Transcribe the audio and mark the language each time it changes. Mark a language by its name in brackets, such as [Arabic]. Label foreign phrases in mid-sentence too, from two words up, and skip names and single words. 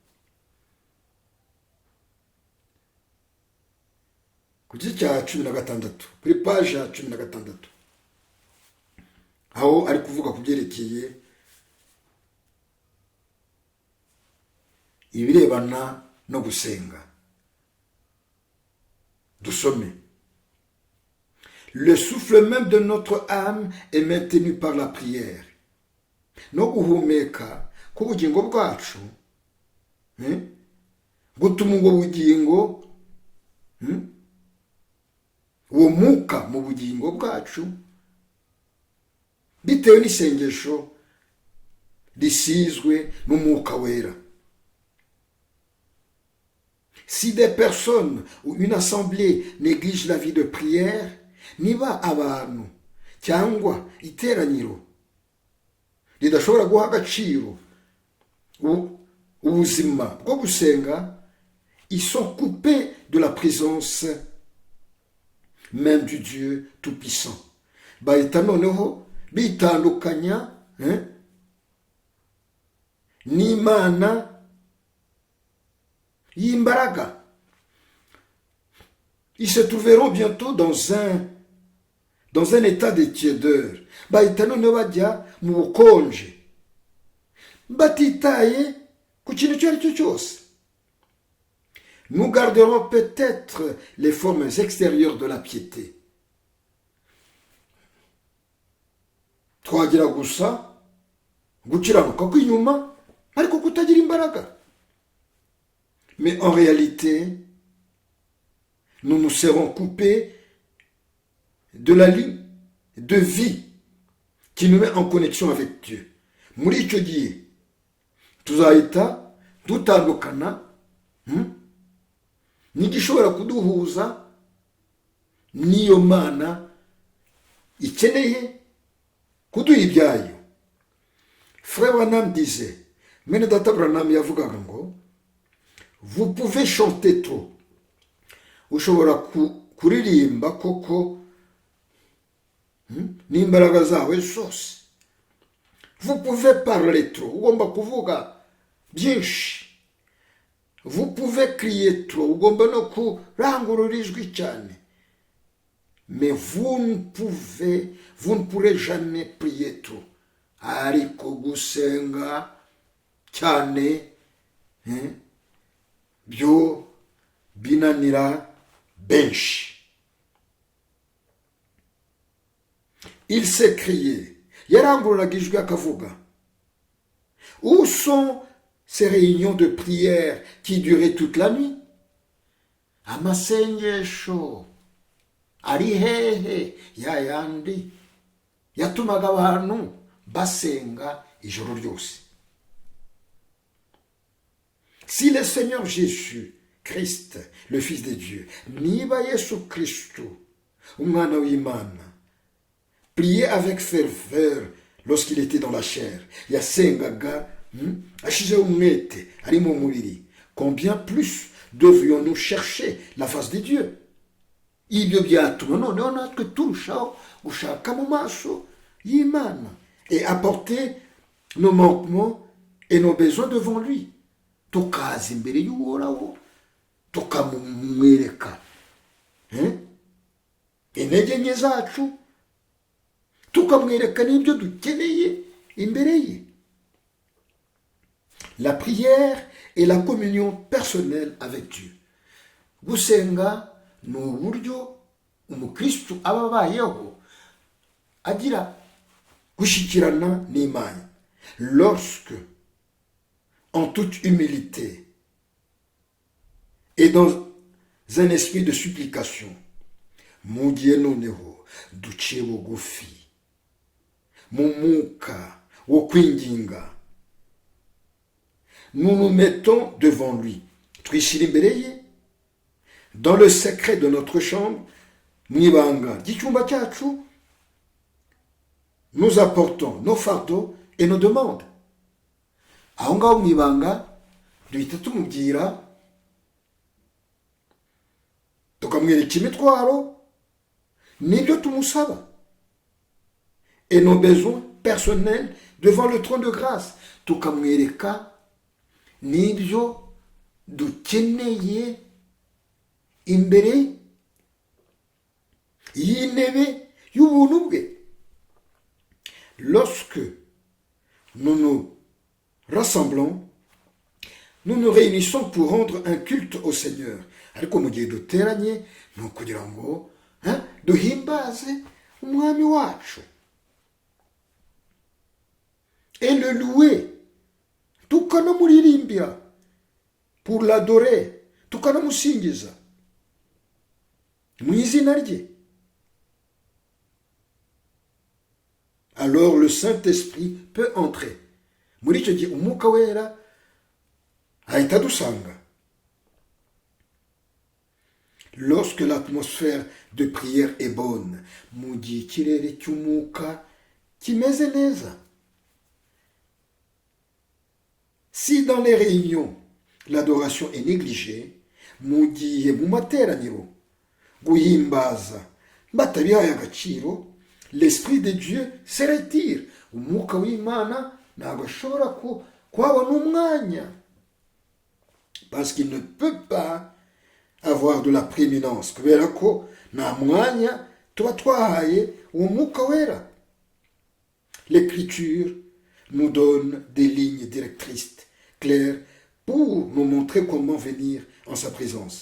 [Kinyarwanda] ku gice cya 16 kuri page ya 16, aho ari kuvuga ku byerekeye ibirebana no gusenga. Dusome: [French] le souffle même de notre âme est maintenu par la prière. [Kinyarwanda] No guhumeka k'ubugingo bwacu gutuma ubwo bugingo, uwo mwuka mu bugingo bwacu, bitewe n'isengesho risizwe n'umwuka wera. [French] Si des personnes ou une assemblée néglige la vie de prière, [Kinyarwanda] niba abantu cyangwa iteraniro ridashobora guha agaciro ubuzima bwo gusenga, [French] ils sont coupés de la présence même du Dieu Tout-Puissant. [Kinyarwanda] Bahita noneho bitandukanya n'Imana y'imbaraga. [French] Ils se trouveront bientôt dans un état de tiédeur. [Kinyarwanda] Bahita noneho bajya mu bukonje, batitaye ku kintu icyo ari cyo cyose. [French] Nous garderons peut-être les formes extérieures de la piété. [Kinyarwanda] Twagira gusa gukiranuka kw'inyuma ariko kutagira imbaraga. [French] Mais en réalité, nous nous serons coupés de la ligne de vie qui nous met en connexion avec Dieu. [Kinyarwanda] Muri icyo gihe tuzahita dutandukana n'igishobora kuduhuza n'iyo Mana ikeneye kuduha ibyayo. [French] Frère Branham disait, [Kinyarwanda] Mwene Data Branham yavugaga ngo, [French] vous pouvez chanter trop, [Kinyarwanda] ushobora kuririmba koko n'imbaraga zawe zose. [French] Vous pouvez parler trop, [Kinyarwanda] ugomba kuvuga byinshi. [French] Vous pouvez crier trop, [Kinyarwanda] ugomba no kurangurura ijwi cyane. [French] Mais vous ne pourrez jamais prier trop. [Kinyarwanda] ariko gusenga cyane byo binanira benshi. [French] Il s'écriait, [Kinyarwanda] yarangururaga ijwi akavuga, [French] où sont ces réunions de prière qui duraient toute la nuit? [Kinyarwanda] Amasengesho ari hehe ya yandi yatumaga abantu basenga ijoro ryose. [French] Si le Seigneur Jésus Christ, le Fils de Dieu, [Kinyarwanda] niba Yesu Kristo, umwana w'Imana, [French] priait avec ferveur lorsqu'il était dans la chair, [Kinyarwanda] yasengaga ashizeho umwete ari mu mubiri, [French] combien plus devrions-nous chercher la face de Dieu? [Kinyarwanda] Ibyo byatuma noneho natwe turushaho gushaka mu maso y'Imana [French] et apporter nos manquements et nos besoins devant lui. [Kinyarwanda] Tukaza imbere y'Uhoraho tukamwereka intege nke zacu, tukamwereka n'ibyo dukeneye imbere ye. [French] La prière et la communion personnelle avec Dieu. [Kinyarwanda] Gusenga ni uburyo umukristu aba abayeho agira gushyikirana n'Imana. [French] Lorsque, en toute humilité et dans un esprit de supplication, [Kinyarwanda] mu gihe noneho duciye bugufi mu mwuka wo kwinginga, [French] nous nous mettons devant lui, [Kinyarwanda] twishyira imbere ye, [French] dans le secret de notre chambre, [Kinyarwanda] mu ibanga ry'icyumba cyacu, [French] nous apportons nos fardeaux et nos demandes. [Kinyarwanda] Aho ngaho mu ibanga duhita tumubwira, tukamwereka imitwaro n'ibyo tumusaba, [French] et nos besoins personnels devant le trône de grâce, [Kinyarwanda] tukamwereka n'ibyo dukeneye imbere y'intebe y'ubuntu bwe. [French] Lorsque nous nous rassemblons, nous nous réunissons pour rendre un culte au Seigneur. [Kinyarwanda] Ariko mu gihe duteranye ni ukugira ngo duhimbaze umwami wacu [French] et le louer, [Kinyarwanda] tukanamuririmbira, [French] pour l'adorer, [Kinyarwanda] tukanamusingiza mu izina rye. [French] Alors le Saint-Esprit peut entrer. [Kinyarwanda] Muri icyo gihe umwuka wera ahita adusanga. [French] Lorsque l'atmosphère de prière est bonne, [Kinyarwanda] mu gihe ikirere cy'umwuka kimeze neza. [French] Si dans les réunions, l'adoration est négligée, [Kinyarwanda] mu gihe mu materaniro guhimbaza batabihaye agaciro, [French] l'Esprit de Dieu se retire. [Kinyarwanda] Umwuka w'Imana ntabwo ashobora kuhabona umwanya, [French] parce qu'il ne peut pas avoir de la prééminence, [Kinyarwanda] kubera ko nta mwanya tuba twahaye uwo mwuka wera. [French] L'Écriture nous donne des lignes directrices claires pour nous montrer comment venir en sa présence.